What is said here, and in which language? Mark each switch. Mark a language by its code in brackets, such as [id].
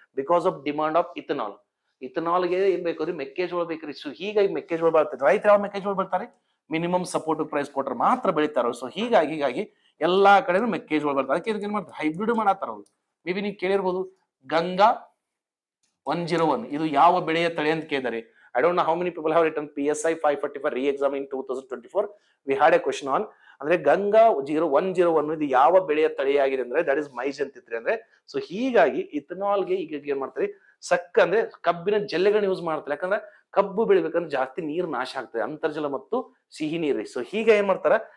[en] Because of demand of ethanol. [kn] ಇಥನಾಲ್ಗೆ ಏನ್ ಬೇಕ್ರಿ? ಮೆಕ್ಕೆಜೋಳ ಬೇಕ್ರಿ. ಸೊ ಹೀಗಾಗಿ ಮೆಕ್ಕೆಜೋಳ ಬೆಳ್ತಾರೆ. ರೈತರು ಯಾವ ಮೆಕ್ಕೆಜೋಳ ಬೆಳ್ತಾರೆ? ಮಿನಿಮಮ್ ಸಪೋರ್ಟಿವ್ ಪ್ರೈಸ್ ಕೊಟ್ರೆ ಮಾತ್ರ ಬೆಳಿತಾರ. ಸೊ ಹೀಗಾಗಿ ಎಲ್ಲಾ ಕಡೆನೂ ಮೆಕ್ಕೆಜೋಳ ಬರ್ತಾರೆ. ಅದಕ್ಕೆ ಏನ್ ಮಾಡ್ತಾರೆ? ಹೈಬ್ರಿಡ್ ಮಾಡತ್ತಾರ ಅವ್ರು. ಮೇ ಬಿ ನೀವು ಕೇಳಿರ್ಬೋದು, ಗಂಗಾ 101 ಇದು ಯಾವ ಬೆಳೆಯ ತಳಿ ಅಂತ ಕೇಳಿದಾರೆ. [en] I don't know how many people have written PSI 545 re-exam in 2024. We had a question on [kn] ಅಂದ್ರೆ ಗಂಗಾ 101 ಇದು ಯಾವ ಬೆಳೆಯ ತಳಿಯಾಗಿದೆ ಅಂದ್ರೆ [en] that is maize [kn] ಅಂತಿತ್ರಿ. ಅಂದ್ರೆ ಸೊ ಹೀಗಾಗಿ ಇಥನಾಲ್ಗೆ ಈಗ ಏನ್ ಮಾಡ್ತಾರೆ? ಅಂದ್ರೆ ಕಬ್ಬಿನ ಜಲ್ಲೆಗಳನ್ನ ಯೂಸ್ ಮಾಡ್ತಾರೆ. ಯಾಕಂದ್ರೆ ಕಬ್ಬು ಬೆಳಿಬೇಕಂದ್ರೆ ಜಾಸ್ತಿ ನೀರು ನಾಶ ಆಗ್ತದೆ, ಅಂತರ್ಜಲ ಮತ್ತು ಸಿಹಿ ನೀರು. ಸೊ ಹೀಗ ಏನ್ ಮಾಡ್ತಾರ?